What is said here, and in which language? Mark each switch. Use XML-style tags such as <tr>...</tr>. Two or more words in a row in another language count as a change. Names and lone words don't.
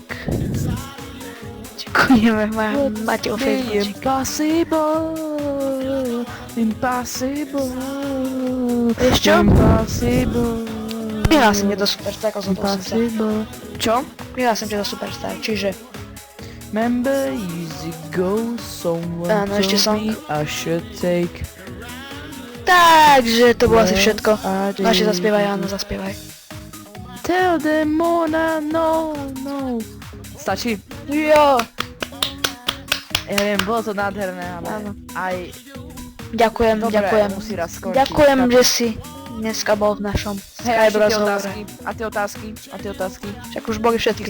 <sk>Ďakujeme, máte o Facebookčik.</sk> <en>Impossible.</en> <sk>Vieš čo?</sk> <en>Impossible.</en> <sk>Prihlásim ťa do Superstar, ako som to chcel. Čo? Prihlásim ťa do Superstar, čiže...</sk> <en>Remember easy go, someone</en> <sk>Áno, ešte</sk> <en>told me song. I should take.</en> <sk>Takže to bolo asi všetko.</sk> <en>I</en> <sk>No ešte</sk> <en>did.</en> <sk>zaspievaj, áno, zaspievaj.</sk> <en>Tell them Mona, no.</en> <sk>Stačí? Jo! Ja viem, bolo to nádherné, ale Áno. aj... Ďakujem, Dobre, ďakujem. musí raz skončiť. Ďakujem, že si dneska bol v našom Hej, Skype rozhovore. A tie otázky? Však už boli všetky.</sk>